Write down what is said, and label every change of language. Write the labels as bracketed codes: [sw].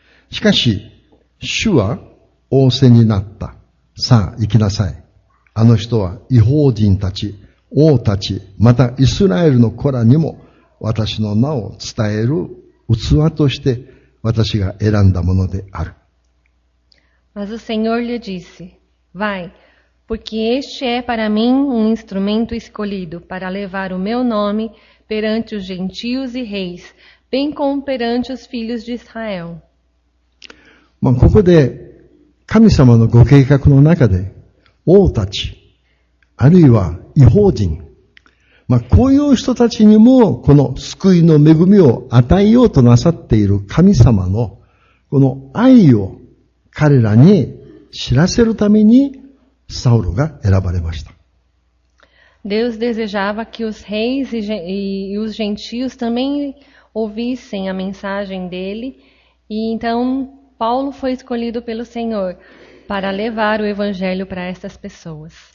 [ja] しかし、主は仰せになった。さあ、行きなさい。あの人は異邦人たち、王たち、またイスラエルの子らにも私の名を伝える器として私が選んだものである。 [pt] Mas o Senhor lhe disse, vai, porque este é para mim instrumento escolhido para levar o meu nome perante os gentios e reis, bem como perante os filhos de Israel. [ja] ここで神様のご計画の中で王たち、あるいは異邦人、こういう人たちにもこの救いの恵みを与えようとなさっている神様のこの愛を彼らに知らせるためにサウルが選ばれました。 [pt] Deus desejava que os reis e os gentios também ouvissem a mensagem dele, e então Paulo foi escolhido pelo Senhor para levar o evangelho para essas pessoas.